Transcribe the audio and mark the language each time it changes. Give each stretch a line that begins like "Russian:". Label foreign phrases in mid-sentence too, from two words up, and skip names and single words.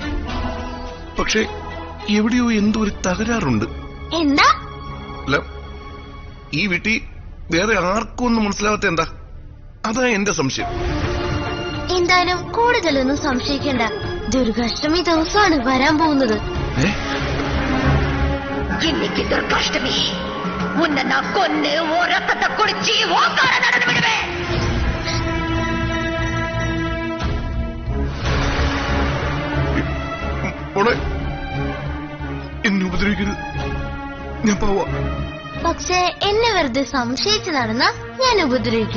Malayalam: പക്ഷെ എവിടെയോ എന്തോ ഒരു തകരാറുണ്ട്. എന്താ? അല്ല, ഈ വീട്ടിൽ വേറെ ആർക്കും ഒന്നും മനസ്സിലാവാത്ത എന്താ? അതാ എന്റെ സംശയം. എന്തായാലും കൂടുതലൊന്നും സംശയിക്കണ്ട. ദുർഗാഷ്ടമി ദിവസമാണ് വരാൻ പോകുന്നത്.
Tamil: இன்னைக்கு துர்காஷ்டமி. உன்னை நான் கொன்னு உன் ரத்தத்தை குடிச்சு ஓக்கார நடந்து விடுவேன்.
Malayalam: മോളെ, എന്നെ ഉപദ്രവിക്കരുത്, ഞാൻ പോവാ. പക്ഷെ എന്നെ വെറുതെ സംശയിച്ചു നടന്ന ഞാൻ ഉപദ്രവിക്കും.